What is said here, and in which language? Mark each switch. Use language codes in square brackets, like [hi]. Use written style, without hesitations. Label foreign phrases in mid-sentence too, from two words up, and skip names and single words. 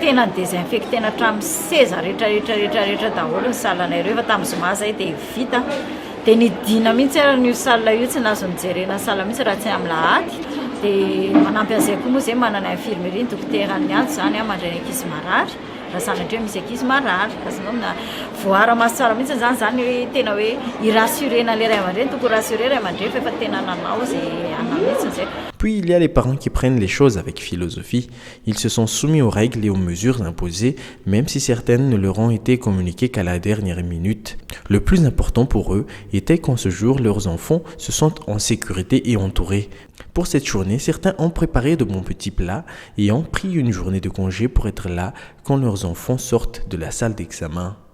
[mg] tena désinfectena hatramin'ny seza rehetra daholo ny salle-nay ireo efa tamin'ny zoma zay dia vita dia nidina mihitsy ary ny salle io tsy nazo nijerena salle mihitsy raha tsy amin'ny lahady dia manampy an'izay koa moa zay manana infirmerie ny dokotera ny antso zany mandray ny ankizy marary raha sanatria misy ankizy marary kasanao voara-maso tsara mihitsy zany hoe tena hoe irassurena le ray aman-dreny tokony rassurer ray aman-dreny fa efa tena nanao zay anao mihitsy zay. [fr] Puis il y a les parents qui prennent les choses avec philosophie. Ils se sont soumis aux règles et aux mesures imposées, même si certaines ne leur ont été communiquées qu'à la dernière minute. Le plus important pour eux était qu'en ce jour, leurs enfants se sentent en sécurité et entourés. Pour cette journée, certains ont préparé de bons petits plats et ont pris une journée de congé pour être là quand leurs enfants sortent de la salle d'examen.